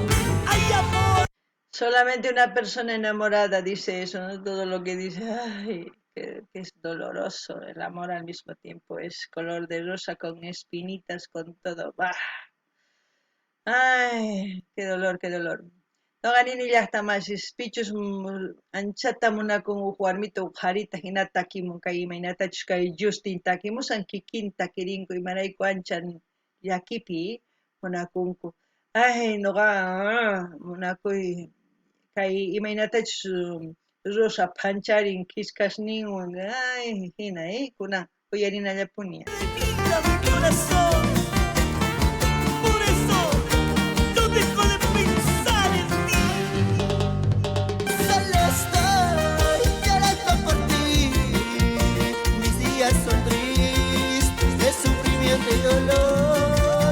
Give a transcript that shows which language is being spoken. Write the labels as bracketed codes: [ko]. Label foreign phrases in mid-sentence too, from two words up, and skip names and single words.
[es] Ay, amor. Solamente una persona enamorada dice eso, no todo lo que dice, ay, que es doloroso. El amor al mismo tiempo es color de rosa con espinitas, con todo. Bah. Ay, qué dolor, qué dolor. [qu] Noqanini llaqtamasis pichus anchata munakun huk warmita huk harita hinata takimun kay imaynatachus kay Justin takimusan kikin takirinku imarayku ancha llakipi munakunku. Ay, noqa munakuy kay imaynatachus rosa pancharin kiskashninwan ay hina kunan uyarinallapuniya. [es] Mira mi corazón. Por eso no dejo de pensar en ti. Solo estoy llorando por ti. Mis días son tristes de sufrimiento y dolor.